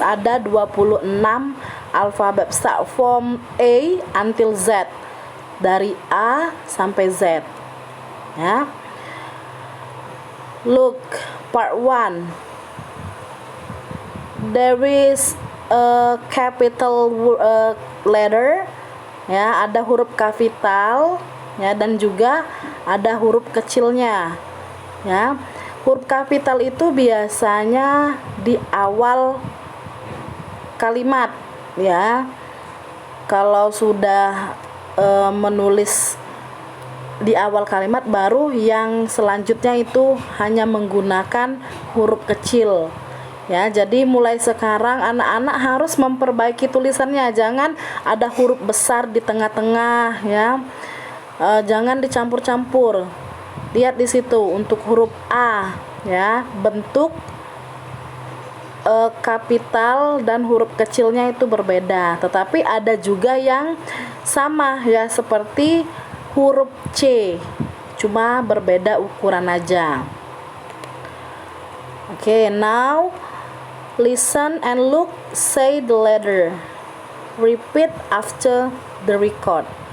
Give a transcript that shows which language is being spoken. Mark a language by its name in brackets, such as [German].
[Indonesian] Ada 26 alfabet [English] start from A until Z. [Indonesian] Dari A sampai Z. Ya. [English] Look, part 1. There is a capital letter. [Indonesian] Ya, ada huruf kapital ya, dan juga ada huruf kecilnya. Ya. Huruf kapital itu biasanya di awal kalimat ya. Kalau sudah menulis di awal kalimat, baru yang selanjutnya itu hanya menggunakan huruf kecil ya. Jadi mulai sekarang anak-anak harus memperbaiki tulisannya. Jangan ada huruf besar di tengah-tengah ya. Jangan dicampur-campur. Lihat di situ untuk huruf A ya, bentuk kapital dan huruf kecilnya itu berbeda, tetapi ada juga yang sama ya, seperti huruf C, cuma berbeda ukuran aja. [English] Okay, now listen and look, say the letter, repeat after the record.